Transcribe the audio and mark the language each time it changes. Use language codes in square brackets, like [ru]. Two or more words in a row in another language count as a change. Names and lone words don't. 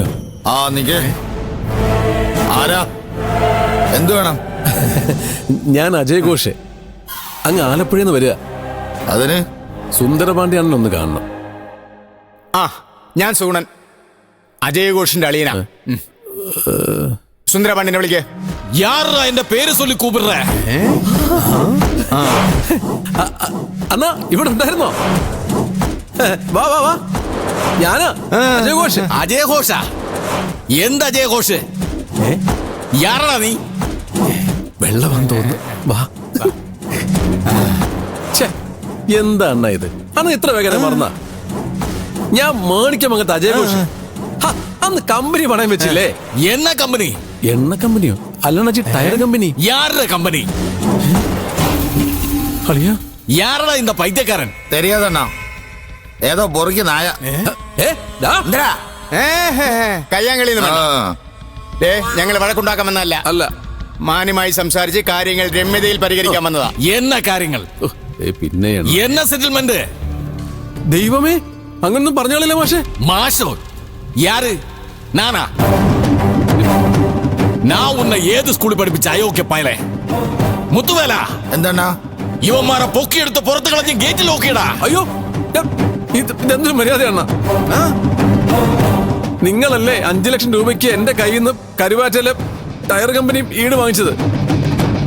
[ml] ആ നിക്ക്. ആരാ? എന്തു വേണം? ഞാൻ അജയ് ഘോഷ്, അങ്ങ് ആലപ്പുഴന്ന് വരിക. അതിന് സുന്ദരപാണ്ഡ്യാണല്ലോ ഒന്ന് കാണണം. ആ ഞാൻ സൂണൻ, അജയ് ഘോഷിന്റെ അളിയനാ. സുന്ദരപാണ്ഡ്യനെ വിളിക്കേ. [ta] யாரா என்ற பேரு சொல்லி கூப்பிடுற? [ml] അന്നാ ഇവിടെ ഉണ്ടായിരുന്നോ? വാ വാ വാ, ഞാനാ അജയ് ഘോഷ്. [ta] அஜய் கோஷா? எந்த அஜய் கோஷ்? யாரா நீ? [ml] വെള്ളമാണെന്ന് തോന്നുന്നു. വാ. എന്താ അണ്ണ ഇത്? അന്ന് ഇത്ര വേഗം മറന്ന? ഞാൻ മേടിക്കാമങ്ങത്തെ അജയ് ഘോഷ്. അന്ന് കമ്പനി പണയം വെച്ചില്ലേ? [ta] என்ன கம்பெனி? [ml] എണ്ണ കമ്പനിയോ? അല്ലണച്ചി ടയർ കമ്പനി. [ta] யார கம்பெனி? [ml] അളിയാ, [ta] யாரடா இந்த பைத்தியக்காரன்? தெரியாதண்ணா, [ml] ഏതോ പൊറുക്കി നായ. എന്താ? കയ്യാങ്കളി ഞങ്ങൾ വഴക്കുണ്ടാക്കാമെന്നല്ല, അല്ല, മാന്യമായി സംസാരിച്ച് കാര്യങ്ങൾ രമ്യതയിൽ പരിഹരിക്കാൻ വന്നതാ. [ta] என்ன കാര്യങ്ങൾ? [ml] പിന്നെ [ta] என்ன செட்டில்மெண்ட்? [ml] ദൈവമേ, അങ്ങനൊന്നും പറഞ്ഞോളില്ല മാഷേ. [ta] மாஷோ யாரு? நானா? நான் உன்னை ஏது ஸ்கூல் படிப்பிச்ச அயோக்கிய பயலே? முத்துவேலா, [ml] എന്തണ്ണാ? ഇവന്മാരെ പൊക്കിയെടുത്ത് പുറത്ത് കളഞ്ഞ് ഗേറ്റിൽ നോക്കിയടാ. അയ്യോ, ഇതെന്തൊരു മര്യാദയാണ്? നിങ്ങളല്ലേ 5 ലക്ഷം രൂപയ്ക്ക് എന്റെ കയ്യിൽ നിന്ന് കരുവാറ്റയിലെ ടയർ കമ്പനി ഈട് വാങ്ങിച്ചത്?